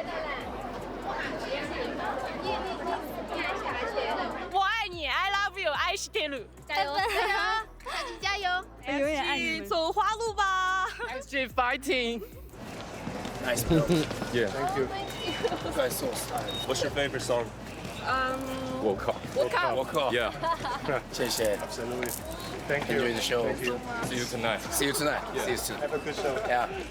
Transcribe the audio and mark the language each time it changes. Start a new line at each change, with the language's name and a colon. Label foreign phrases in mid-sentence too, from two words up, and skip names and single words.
Chinese: 我爱你 ，
English: I love you，
Japanese: 爱してる。
Chinese: 加油！加油！我永远爱你们。走花路吧。XG fighting。
English: Nice bro. Yeah. Thank you. You guys so stylish. What's your favorite song? Woke Up. Woke Up. Yeah.
Chinese: 谢谢 Absolutely.
English: Thank you. Enjoy the show. Thank you. See you tonight. See you tonight. Yeah. See you soon. Have a good show. Yeah.